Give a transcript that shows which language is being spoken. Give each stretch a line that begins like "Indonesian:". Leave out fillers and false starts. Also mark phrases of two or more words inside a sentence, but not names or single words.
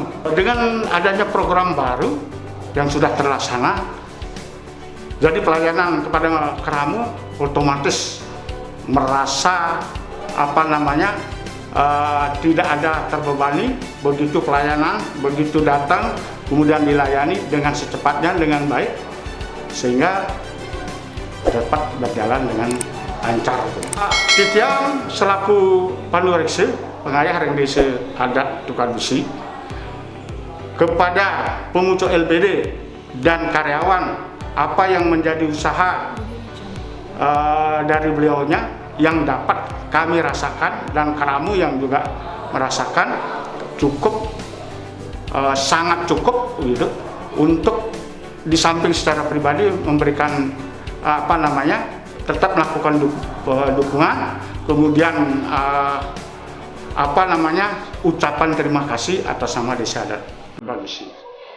Indonesian: Dengan adanya program baru yang sudah terlaksana, jadi pelayanan kepada Kramo otomatis merasa tidak ada terbebani. Begitu pelayanan, begitu datang, kemudian dilayani dengan secepatnya, dengan baik, sehingga dapat berjalan dengan lancar. Titiang selaku Panuriksa, pengayah Ring Desa Adat Tukat Besi, kepada pemucuk LPD dan karyawan, apa yang menjadi usaha dari beliaunya yang dapat kami rasakan dan Kramo yang juga merasakan, sangat cukup gitu, untuk di samping secara pribadi memberikan tetap melakukan dukungan, kemudian ucapan terima kasih atas nama desa adat Tukat Besi.